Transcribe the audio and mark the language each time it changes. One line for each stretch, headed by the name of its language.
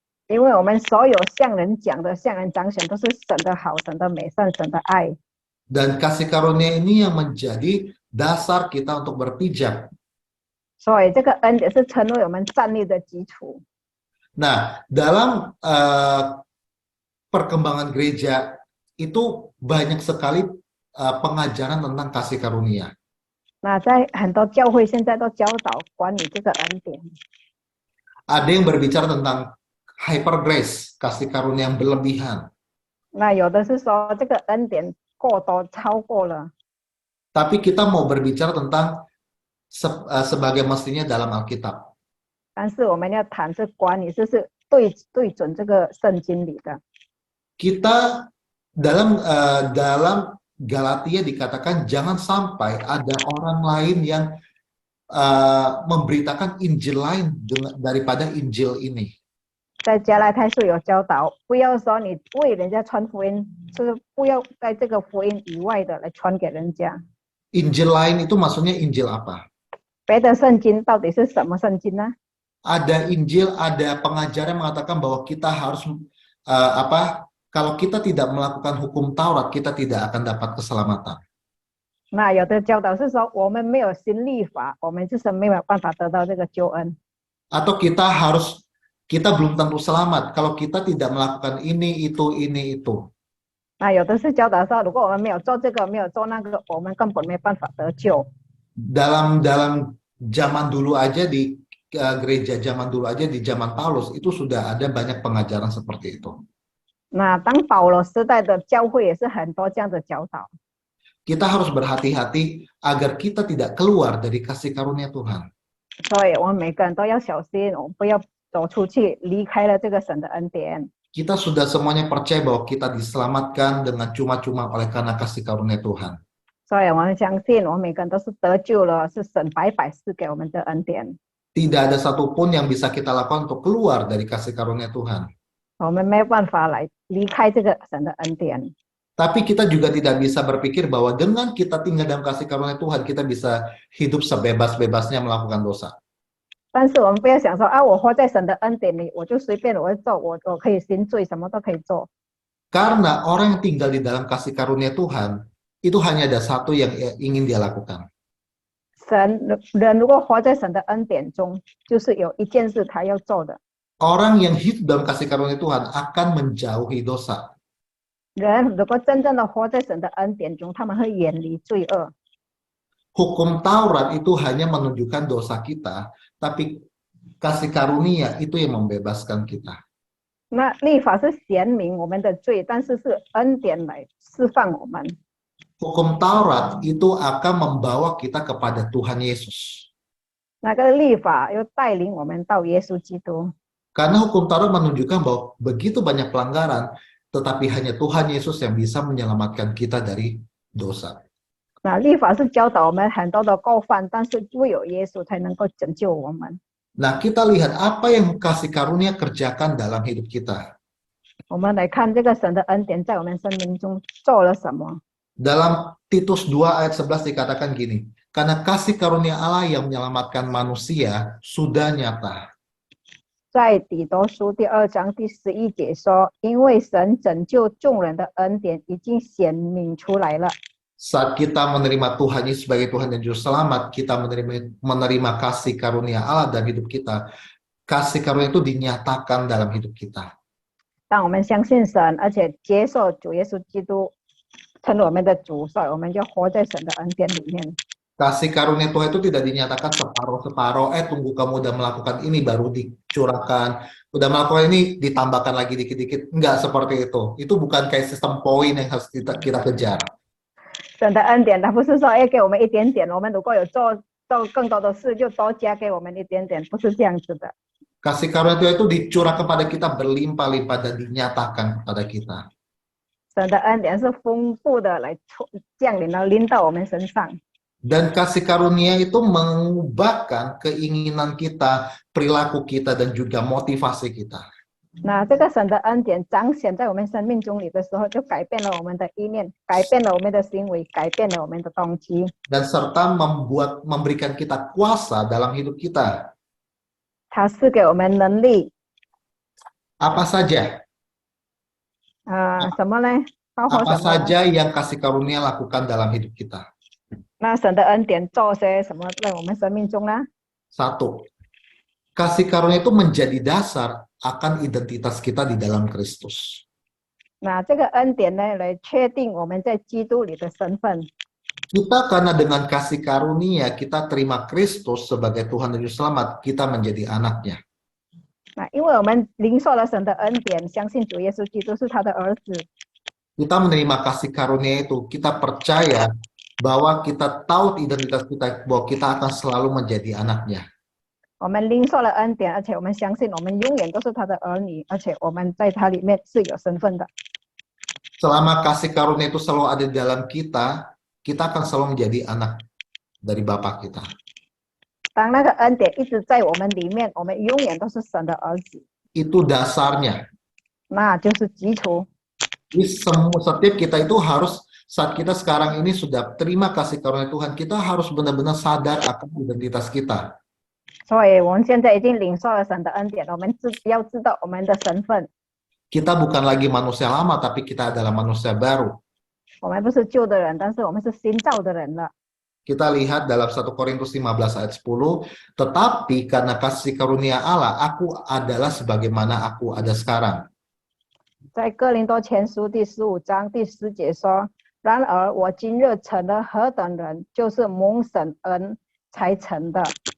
Chinese: 因为我们所有向人讲的、向人彰显，都是神的好、神的美善、神的爱。
Indonesian: Dan kasih karunia ini yang menjadi dasar kita untuk berpijak.
Chinese: 所以这个恩典是成为我们站立的基础。
Indonesian: Nah, dalam perkembangan gereja itu banyak sekali pengajaran tentang kasih karunia.
Chinese: 那在很多教会现在都教导关于这个恩典。
Indonesian: Ada yang berbicara tentang hyper grace, kasih karunia yang berlebihan.
Chinese: 那有的是说这个恩典过多，超过了。
Indonesian: Tapi kita mau berbicara tentang sebagai mestinya dalam Alkitab.
Chinese: 但是我们要谈是关于就是对准这个圣经里的。
Indonesian: Kita dalam Galatia dikatakan jangan sampai ada orang lain yang memberitakan Injil lain daripada Injil ini.
Chinese: 在加拉太书有教导，不要说你为人家传福音，就是不要在这个福音以外的来传给人家。
Indonesian: Injil lain itu maksudnya Injil apa?
Chinese: 别的圣经到底是什么圣经呢？
Indonesian: Ada Injil, ada pengajaran yang mengatakan bahwa kita harus kalau kita tidak melakukan hukum Taurat, kita tidak akan dapat keselamatan.
Chinese: 那有的教导是说，我们没有行律法，我们就是没有办法得到这个救恩。
Indonesian: Atau kita belum tentu selamat kalau kita tidak melakukan ini, itu.
Chinese: 那有的是教导说，如果我们没有做这个，没有做那个，我们根本没办法得救。
Indonesian: Dalam zaman dulu aja di gereja zaman dulu aja di zaman Paulus itu sudah ada banyak pengajaran seperti itu.
Chinese: 那当保罗时代的教会也是很多这样的教导，
Indonesian: Kita harus berhati-hati agar kita tidak keluar dari kasih karunia Tuhan.
Chinese: 所以我们每个人都要小心，我们不要走出去，离开了这个神的恩典。
Indonesian: Kita sudah semuanya percaya bahwa kita diselamatkan dengan cuma-cuma oleh karena kasih karunia Tuhan.
Chinese: 所以我们相信，我们每个人都是得救了，是神白白赐给我们的恩典。
Indonesian: Tidak ada satupun yang bisa kita lakukan untuk keluar dari kasih karunia Tuhan.
Chinese: 我们没有办法来离开这个神的恩典。
Indonesian: Tapi kita juga tidak bisa berpikir bahwa dengan kita tinggal dalam kasih karunia Tuhan, kita bisa hidup sebebas-bebasnya melakukan dosa.
Chinese: 但是我们不要想说啊，我活在神的恩典里，我就随便我会做，我可以行罪，什么都可以做。
Indonesian: Karena orang yang tinggal di dalam kasih karunia Tuhan, itu hanya ada satu yang ingin dia lakukan.
Chinese: 人如果活在神的恩典中，就是有一件事他要做的。
Indonesian: Orang yang hidup dalam kasih karunia Tuhan akan menjauhi dosa.
Chinese: 人如果真正的活在神的恩典中，他们会远离罪恶。
Indonesian: Hukum Taurat itu hanya menunjukkan dosa kita, tapi kasih karunia itu yang membebaskan kita.
Chinese: 那律法是显明我们的罪，但是是恩典来释放我们。
Indonesian: Hukum Taurat itu akan membawa kita kepada Tuhan Yesus.
Chinese: 那个律法又带领我们到耶稣基督。
Indonesian: Karena hukum Taurat menunjukkan bahwa begitu banyak pelanggaran, tetapi hanya Tuhan Yesus yang bisa menyelamatkan kita dari dosa.
Chinese: 那律法是教导我们很多的过犯，但是唯有耶稣才能够拯救我们。
Indonesian: Nah, kita lihat apa yang kasih karunia kerjakan dalam hidup kita.
Chinese: 我们来看这个神的恩典在我们生命中做了什么。
Indonesian: Dalam Titus 2 ayat 11 dikatakan gini, karena kasih karunia Allah yang menyelamatkan manusia sudah nyata.
Chinese: 在底多书第2章第11节说，因为神拯救众人的恩典已经显明出来了。
Indonesian: Saat kita menerima Tuhan Yesus sebagai Tuhan dan Juru Selamat, kita menerima kasih karunia Allah dalam hidup kita. Kasih karunia itu dinyatakan dalam hidup kita.
Chinese: 当我们相信神，而且接受主耶稣基督成为我们的主，所以我们就活在神的恩典里面。
Indonesian: Kasih karunia Tuhan itu tidak dinyatakan separuh-separuh, tunggu kamu udah melakukan ini baru dicurahkan, udah melakukan ini ditambahkan lagi dikit-dikit. Enggak seperti itu. Itu bukan kayak sistem poin yang harus kita kejar.
Chinese: 神的恩典，他不是说给我们一点点，我们如果有做更多的事，就多加给我们一点点，不是这样子的。
Indonesian: Kasih karunia Tuhan itu dicurah kepada kita berlimpah-limpah dan dinyatakan kepada kita.
Chinese: 神的恩典是丰富的来降临到临到我们身上。
Indonesian: Dan kasih karunia itu mengubahkan keinginan kita, perilaku kita, dan juga motivasi kita.
Chinese: 那这个神的恩典彰显在我们生命中里的时候，就改变了我们的意念，改变了我们的行为，改变了我们的动机。
Indonesian: Dan serta memberikan kita kuasa dalam hidup kita.
Chinese: 它赐给我们能力，
Indonesian: Apa saja?
Chinese: 什么呢？包括
Indonesian: Apa
Chinese: 什么呢？
Indonesian: saja yang kasih karunia lakukan dalam hidup kita?
Chinese: 那神的恩典做些什么在我们生命中呢？
Indonesian: Satu, kasih karunia itu menjadi dasar akan identitas kita di dalam Kristus.
Chinese: 那这个恩典呢，来确定我们在基督里的身份。
Indonesian: Kita karena dengan kasih karunia kita terima Kristus sebagai Tuhan dan Juru Selamat, kita menjadi anaknya.
Chinese: 那因为我们领受了神的恩典，相信主耶稣基督是他的儿子，
Indonesian: Kita menerima kasih karunia itu, kita percaya bahwa kita tahu identitas kita, bahwa kita akan selalu menjadi anaknya.
Chinese: 我们领受了恩典，而且我们相信我们永远都是他的儿女，而且我们在他里面是有身份的。
Indonesian: Selama kasih karunia itu selalu ada di dalam kita, kita akan selalu menjadi anak dari Bapa kita.
Chinese: 当那个恩典一直在我们里面，我们永远都是神的儿子，
Indonesian: Itu dasarnya.
Chinese: 那就是基础。
Indonesian: Jadi setiap kita itu harus saat kita sekarang ini sudah terima kasih karunia Tuhan, kita harus benar-benar sadar akan identitas kita.
Chinese: 所以我们现在已经领受了神的恩典，我们要知道我们的身份。
Indonesian: Kita bukan lagi manusia lama, tapi kita adalah manusia baru.
Chinese: 我们不是旧的人，但是我们是新造的人了。
Indonesian: Kita lihat dalam 1 Korintus 15 ayat 10, tetapi karena kasih karunia Allah, aku adalah sebagaimana aku ada sekarang.
Chinese: 在哥林多前书第15章第10节说：“然而我今日成了何等人，就是蒙神恩才成的。”